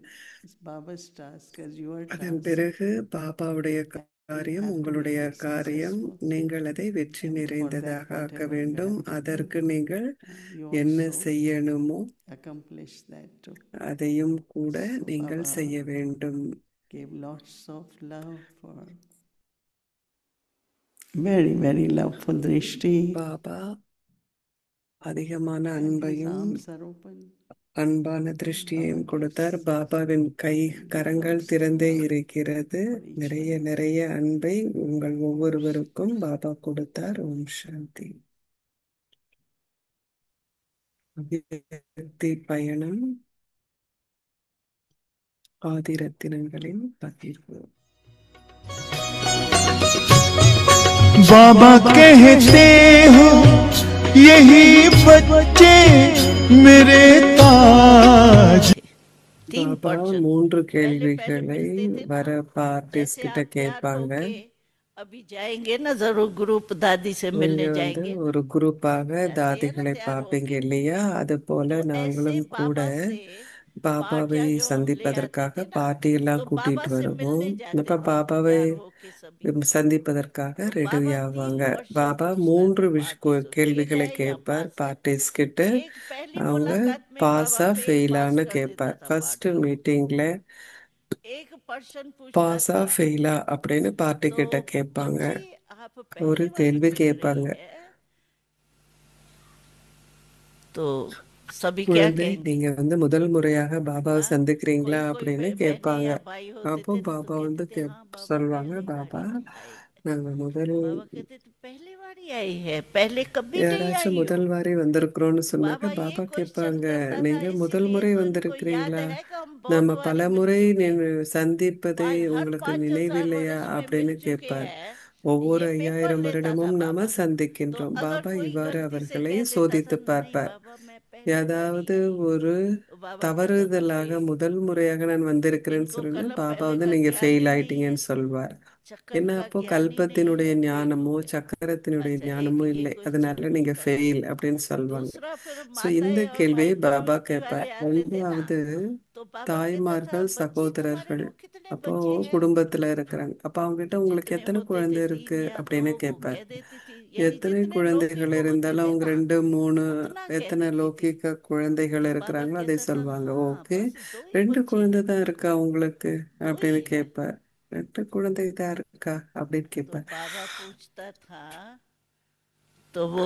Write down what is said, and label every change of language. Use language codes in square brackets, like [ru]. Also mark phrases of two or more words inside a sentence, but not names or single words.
[ta] அதன் பிறகு பாபாவுடைய காரியம் உங்களுடைய காரியம். நீங்கள் அதை வெற்றி நிறைந்ததாக ஆக்க வேண்டும். அதற்கு நீங்கள் என்ன செய்யணுமோ அதையும் கூட நீங்கள் செய்ய வேண்டும். [en] Very, very loveful Drishti. [ta] பாபா அதிகமான அன்பையும் அன்பான திருஷ்டியையும் கொடுத்தார். பாபாவின் கரங்கள் திறந்தே இருக்கிறது. நிறைய நிறைய அன்பை உங்கள் ஒவ்வொருவருக்கும் பாபா கொடுத்தார். ஓம் சாந்தி. அபிவிருத்தி பயணம், ஆதிரத்தினங்களின் பகிர்வு. [hi] बाबा कहते हो यही बच्चे मेरे ताज. [ta] பாபா 3 கேள்விகளை வர பார்ட்டிஸ் கிட்ட கேட்பாங்க. [hi] अभी जाएंगे ना जरूर ग्रुप दादी से मिलने जाएंगे. [ta] ஒரு குரூப்பாக தாதிகளை பார்ப்பீங்க இல்லையா? அது போல நாங்களும் கூட பாபாவை [hi] पार्टियां जो हम ले आते [ta] சந்திப்பதற்காக [hi] थे ना, [ta] பார்ட்டியெல்லாம் [hi] तो [ta] கூட்டிட்டு [hi] बाबा से [ta] வருவோம். [hi] मिलने जाते [ta] அப்ப [hi] थे [ta] பாபாவை [hi] तैयार होके सभी। [ta] சந்திப்பதற்காக [hi] तो [ta] ரெடி [hi] बाबा [ta] ஆவாங்க. [hi] 3 क्वेश्चन [ta] பாபா [hi] पूछता [ta] 3 [hi] था पार्टीज को, फेल [ta] கேள்விகளை [hi] है या [ta] கேட்பார் [hi] पास है। [ta] பார்ட்டிஸ் கிட்ட. [hi] एक पहली [ta] அவங்க [hi] मुलाकात में बाबा [ta] பாஸா [hi] फेल पास [ta] ஃபெயிலான்னு [hi] कर [ta] கேட்பார். [hi] देता था [ta] ஃபர்ஸ்ட் [hi] पार्टी को। [ta] மீட்டிங்ல [hi] एक पर्सन पूछता [ta] பாஸா [hi] था, [ta] ஃபெயிலா அப்படின்னு பார்ட்டி [hi] तो [ta] கிட்ட கேட்பாங்க. [hi] बच्चे आप [ta] ஒரு [hi] पहली बार [ta] கேள்வி [hi] मिल [ta] கேட்பாங்க. [hi] रहे हैं, तो सभी क्या [ta] குழந்தை, [hi] कहेंगे? [ta] நீங்க முதல் முறையாக பாபாவை [hi] हाँ, [ta] சந்திக்கிறீங்களா [hi] कोई कोई [ta] அப்படின்னு [hi] बहनें [ta] கேட்பாங்க. [hi] या भाई होते [ta] அப்போ [hi] थे तो [ta] பாபா [hi] कहते थे हाँ बाबा [ta] சொல்லுவாங்க, [hi] पहली बार [ta] பாபா [hi] ही आए। [ta] நாங்க முதல் [hi] बाबा कहते थे पहली बार ही आई है, पहले कभी नहीं [ta] யாராச்சும் [hi] आई हो। [ta] முதல் வாரி வந்திருக்கிறோம்னு சொன்னாக்க [hi] बाबा ये [ta] பாபா [hi] क्वेश्चन [ta] கேட்பாங்க, [hi] करता था, [ta] நீங்க முதல் [hi] इसीलिए [ta] முறை [hi] तो इनको याद [ta] வந்திருக்கிறீங்களா, [hi] है कि हम बहुत [ta] நம்ம [hi] बारी [ta] பல [hi] मिल [ta] முறை [hi] चुके हैं। [ta] சந்திப்பதை [hi] हर [ta] உங்களுக்கு [hi] 5,000 [ta] நினைவில்லையா [hi] वर्ष में मिल [ta] அப்படின்னு [hi] चुके [ta] கேட்பார். [hi] हैं। [ta] ஒவ்வொரு [hi] ये पेपर [ta] 5000 [hi] लेता था [ta] வருடமும் நாம [hi] बाबा। तो [ta] சந்திக்கின்றோம். [hi] अगर [ta] பாபா [hi] कोई [ta] இவ்வாறு [hi] गलती से [ta] அவர்களை [hi] कह देता था [ta] சோதித்து [hi] नहीं [ta] பார்ப்பார். [hi] बाबा मैं पहली बार ही [ta] ஏதாவது [hi] आई, [ta] ஒரு [hi] तो बाबा कहता था [ta] தவறுதலாக [hi] फेल। [ta] முதல் முறையாக நான் வந்திருக்கிறேன்னு [hi] इनको [ta] சொன்னா [hi] कलम [ta] பாபா [hi] पहले का [ta] நீங்க [hi] ज्ञान [ta] ஃபெயில் [hi] ही नहीं है, [ta] ஆயிட்டீங்கன்னு சொல்வார். [hi] चक्कर [ta] ஏன்னா [hi] का [ta] அப்போ [hi] ज्ञान ही नहीं [ta] கல்பத்தினுடைய [hi] है, फेल हो [ta] ஞானமோ [hi] गए। [ta] சக்கரத்தினுடைய [hi] अच्छा, एक [ta] ஞானமோ [hi] ये [ta] இல்லை, [hi] क्वेश्चन [ta] அதனால நீங்க [hi] पूछता था। [ta] ஃபெயில் அப்படின்னு சொல்லுவாங்க. [hi] दूसरा फिर [ta] ஸோ இந்த [hi] माताएं और [ta] கேள்வியை [hi] भाई [ta] பாபா [hi] कम्युनिटी [ta] கேட்பார். [hi] वाले आते थे ना, [ta] ரெண்டாவது [hi] तो बाबा कहता था [ta] தாய்மார்கள் [hi] बच्ची तुम्हारे [ta] சகோதரர்கள் [hi] को कितने [ta] அப்போ [hi] बच्चे हैं, [ta] குடும்பத்துல இருக்கிறாங்க. அப்ப அவங்க கிட்ட உங்களுக்கு [hi] जितने [ta] எத்தனை [hi] होते [ta] குழந்தை [hi] थे [ta] இருக்கு [hi] 3 या 2 [ta] அப்படின்னு [hi] वो [ta] கேட்பார். [hi] कह देती थी, यानी [ta] எத்தனை [hi] जितने [ta] குழந்தைகள் [hi] लौकिक होते [ta] இருந்தாலும் [hi] थे [ta] அவங்க [hi] ना [ta] 2 3 [hi] उतना कह [ta] எத்தனை [hi] देती थी। [ta] லௌகிக குழந்தைகள் [hi] तो बाबा [ta] இருக்கிறாங்களோ அதை [hi] कहता था [ta] சொல்லுவாங்க. [hi] हाँ [ta] ஓகே, [hi] बस 2 ही [ta] 2 [hi] बच्चे [ta] குழந்தை [hi] हैं, [ta] தான் இருக்கா உங்களுக்கு [hi] 2 [ta] அப்படின்னு [hi] ही है। [ta] கேட்பார். 2 குழந்தை தான் இருக்கா அப்படின்னு [hi] तो [ta] கேட்பார். [hi] बाबा पूछता था, तो वो